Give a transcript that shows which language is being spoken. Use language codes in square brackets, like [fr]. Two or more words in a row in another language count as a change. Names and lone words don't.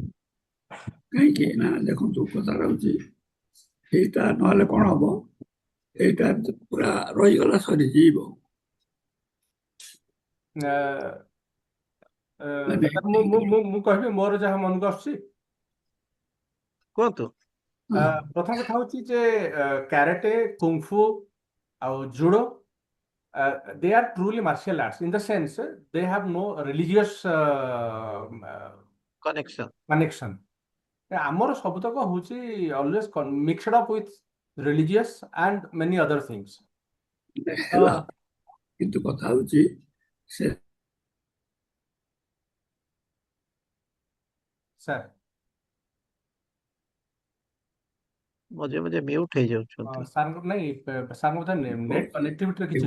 [or] ହଁ, କାହିଁକି ନା ଦେଖନ୍ତୁ କଥାଟା ହଉଛି ଏଇଟା ନହେଲେ କଣ ହବ, ଏଇଟା ପୁରା ରହିଗଲା ସରିଯିବ। ମାନେ ସାର୍ ମୁଁ କହିବି ମୋର ଯାହା ମନକୁ ଆସୁଛି। କୁହନ୍ତୁ। ହଁ, ପ୍ରଥମ କଥା ହଉଛି ଯେ କ୍ୟାରେଟେ, କୁଙ୍ଗଫୁ ଆଉ ଜୁଡୋ [en] they are truly martial arts in the sense they have no religious କନେକ୍ସନ। connection. [or] ଆମର ସବୁତକ ହଉଛି [en] always mixed up with religious and many other things. [or] ହେଲା, କିନ୍ତୁ କଥା ହଉଛି ସେ ସାର୍ ମଝିରେ ମଝିରେ ମ୍ୟୁଟ୍ ହେଇଯାଉଛନ୍ତି। ସାର୍ ନାଇଁ ସାର୍ ବୋଧେ [en] net connectivity [or] କିଛି